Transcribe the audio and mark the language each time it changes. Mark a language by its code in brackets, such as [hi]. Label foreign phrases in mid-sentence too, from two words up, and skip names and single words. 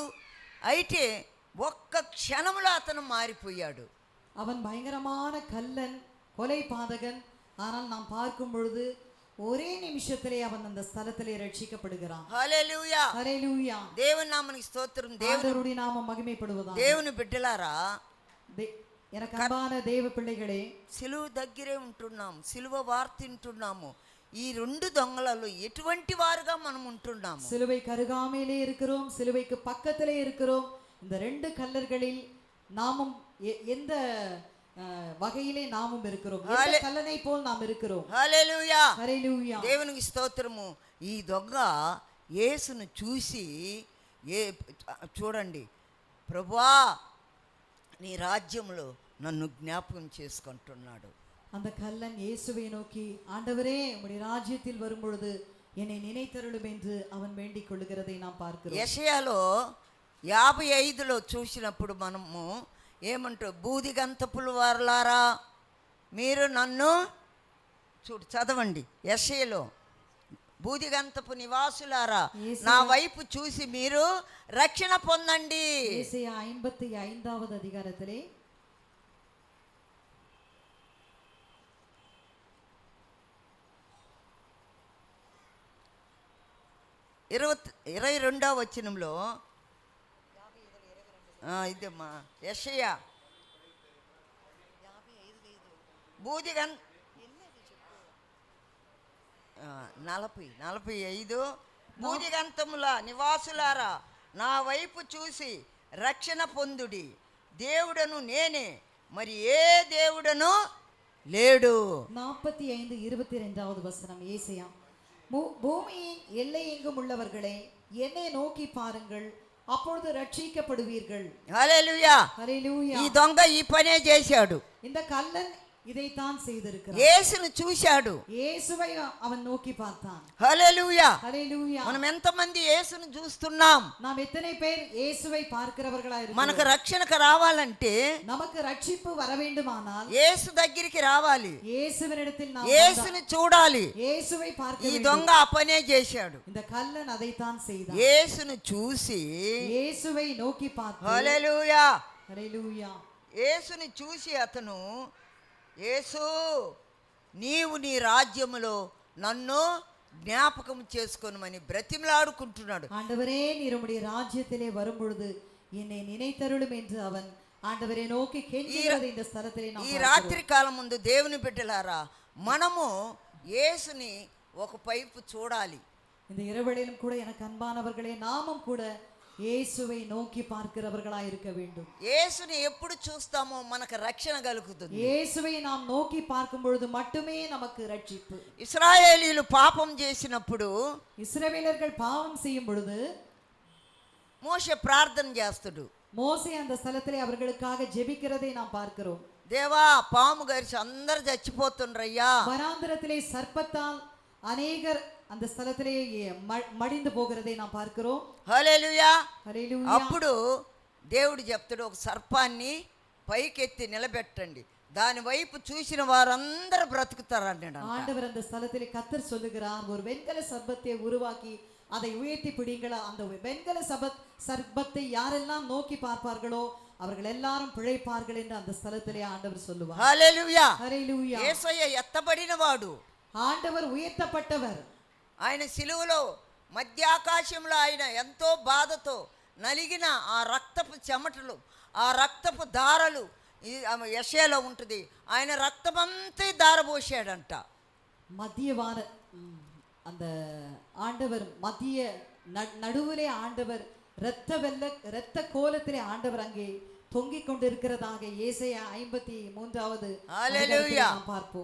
[te] అయితే ఒక్క క్షణంలో అతను మారిపోయాడు. [ta] அவன் பயங்கரமான கல்லன், கொலை பாதகன். ஆனால் நாம் பார்க்கும் பொழுது ஒரே நிமிஷத்திலே அவன் அந்த ஸ்தலத்திலே ரட்சிக்கப்படுகிறான். [te] హల్లెలూయా. [ta] ஹல்லேலூயா. [te] దేవుని నామనికి స్తోత్రం. [ta] ஆண்டவருடைய நாமம் மகிமைப்படுவதாக. [te] దేవుని బిడ్డలారా, [ta] எனக்கு அன்பான தேவ பிள்ளைகளே, [te] సిలువ దగ్గరే ఉంటున్నాం, సిలువ వార్త వింటున్నాము. ఈ రెండు దొంగలలో ఎటువంటి వారుగా మనం ఉంటున్నాము? [ta] சிலுவை கருகாமையிலே இருக்கிறோம், சிலுவைக்கு பக்கத்திலே இருக்கிறோம். இந்த ரெண்டு கல்லர்களில் நாமும் எந்த வகையிலே நாமும் இருக்கிறோம்? எந்த கல்லனை போல் நாம் இருக்கிறோம்? [te] హల్లెలూయా. [ta] ஹல்லேலூயா. [te] దేవునికి స్తోత్రము. ఈ దొంగ యేసును చూసి, చూడండి, ప్రభువా నీ రాజ్యంలో నన్ను జ్ఞాపకం చేసుకుంటున్నాడు. [ta] அந்த கல்லன் இயேசுவை நோக்கி, ஆண்டவரே உம்முடைய ராஜ்யத்தில் வரும்பொழுது என்னை நினைத்தருளும் என்று அவன் வேண்டிக் கொள்ளுகிறதை நாம் பார்க்கிறோம். [te] యెషయాలో 55లో చూసినప్పుడు మనము ఏమంటారు? బూదిగంతపుల వారలారా మీరు నన్ను చదవండి. యెషయాలో, బూదిగంతపు నివాసులారా నా వైపు చూసి మీరు రక్షణ పొందండి. [ta] ஏசாயா 55வது அதிகாரத்திலே [te] 22వ వచనంలో, ఇదమ్మా యెషయా 45 బూదిగంతముల నివాసులారా నా వైపు చూసి రక్షణ పొందుడి. దేవుడను నేనే, మరి ఏ దేవుడను లేడు. [ta] 45:22வது வசனம் ஏசாயா. பூமியின் எல்லை எங்கும் உள்ளவர்களே என்னை நோக்கி பாருங்கள், அப்பொழுது ரட்சிக்கப்படுவீர்கள். [te] హల్లెలూయా. [ta] ஹல்லேலூயா. [te] ఈ దొంగ ఈ పనే చేశాడు. [ta] இந்த கல்லன் இதைத்தான் செய்திருக்கிறார். [te] యేసును చూశాడు. [ta] இயேசுவை அவன் நோக்கி பார்த்தான். [te] హల్లెలూయా. [ta] ஹல்லேலூயா. [te] మనం ఎంతమంది యేసును చూస్తున్నాం? [ta] நாம் எத்தனை பேர் இயேசுவை பார்க்கிறவர்களா இருக்கிறோம்? [te] మనకు రక్షణకు రావాలంటే [ta] நமக்கு ரட்சிப்பு வர வேண்டுமானால் [te] యేసు దగ్గరికి రావాలి. [ta] இயேசுவினிடத்தில் நாம் [te] యేసుని చూడాలి. [ta] இயேசுவை பார்க்க [te] ఈ [ta] வேண்டும். [te] దొంగ ఆ పనే చేశాడు. [ta] இந்த కల్లన్ అதைத்தான் செய்தான். [te] యేసును చూసి [ta] இயேசுவை நோக்கி பார்த்து [te] హల్లెలూయా. [ta] ஹல்லேலூயா. [te] యేసుని చూసి అతను, యేసు నీవు నీ రాజ్యములో నన్ను జ్ఞాపకం చేసుకొనుమని బ్రతిమలాడుకుంటున్నాడు. [ta] ஆண்டவரே நீர் உம்முடைய ராஜ்யத்திலே வரும் பொழுது என்னை நினைத்தருளும் என்று அவன் ஆண்டவரை நோக்கி கெஞ்சுகிறது இந்த ஸ்தலத்திலே நாம் [te] ఈ [ta] பார்க்கிறோம். [te] రాత్రి కాలం ముందు దేవుని బిడ్డలారా, మనము యేసుని ఒక వైపు చూడాలి. [ta] இந்த இரவலிலும் கூட எனக்கு அன்பானவர்களே, நாமும் கூட இயேசுவை நோக்கி பார்க்கிறவர்களா இருக்க வேண்டும். [te] యేసుని ఎప్పుడు చూస్తామో మనకు రక్షణ కలుగుతుంది. [ta] இயேசுவை நாம் நோக்கி பார்க்கும் பொழுது மட்டுமே நமக்கு ரட்சிப்பு. [te] ఇశ్రాయేలీయులు పాపం చేసినప్పుడు [ta] இஸ்ரவேலர்கள் பாவம் செய்யும் பொழுது [te] మోషే ప్రార్థన చేస్తాడు. [ta] மோசே அந்த ஸ்தலத்திலே அவர்களுக்காக ஜெபிக்கிறதை நாம் பார்க்கிறோம். [te] దేవా పాము గరిచి అందరు చచ్చిపోతుండ్రయ్యా. [ta] வனாந்திரத்திலே சர்ப்பத்தால் அநேகர் அந்த ஸ்தலத்திலே மடிந்து போகிறதை நாம் பார்க்கிறோம். [te] హల్లెలూయా. [ta] ஹல்லேலூயா. [te] అప్పుడు దేవుడు చెప్తాడు, ఒక సర్పాన్ని పైకెత్తి నిలబెట్టండి, దాని వైపు చూసిన వారందరూ బ్రతుకుతారన్నాడు. [ta] ஆண்டவர் அந்த ஸ்தலத்திலே கர்த்தர் சொல்லுகிறார், ஒரு வெண்கல சர்ப்பத்தை உருவாக்கி அதை உயர்த்தி பிடிங்களா. அந்த வெண்கல சர்ப்பத்தை யாரெல்லாம் நோக்கி பார்ப்பார்களோ அவர்கள் எல்லாரும் பிழைப்பார்கள் என்று அந்த ஸ்தலத்திலே ஆண்டவர் சொல்லுவார். [te] హల్లెలూయా. [ta] ஹல்லேலூயா. [te] యేసయ్య ఎత్తబడినవాడు. [ta] ஆண்டவர் உயர்த்தப்பட்டவர். [te] ఆయన సిలువలో మధ్య ఆకాశంలో ఆయన ఎంతో బాధతో నలిగిన ఆ రక్తపు చెమటలు, ఆ రక్తపు దారలు యెషయాలో ఉంటుంది. ఆయన రక్తమంతా దారపోసాడంట. [ta] மத்தியவான அந்த ஆண்டவர் மத்திய நடுவிலே ஆண்டவர் இரத்த கோலத்திலே ஆண்டவர் அங்கே தொங்கிக் கொண்டிருக்கிறதாக ஏசாயா 53வது அதிகாரத்தில் பார்ப்போம்.